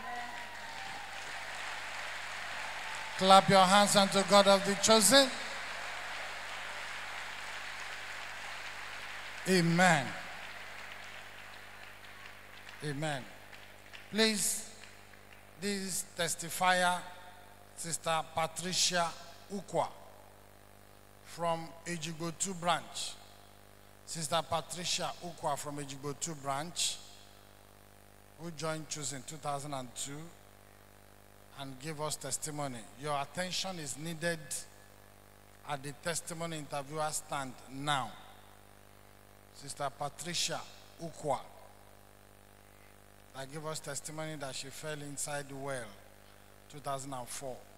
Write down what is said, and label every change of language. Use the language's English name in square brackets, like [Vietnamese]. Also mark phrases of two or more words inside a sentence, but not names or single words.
[English] Clap your hands unto God of the chosen. Amen. Amen. Please, this testifier, Sister Patricia Ukwa from Ejigbo 2 branch. Sister Patricia Ukwa from Ejigbo 2 branch, who joined Choose in 2002 and gave us testimony. Your attention is needed at the testimony interviewer stand now. Sister Patricia Ukwa, that gave us testimony that she fell inside the well 2004.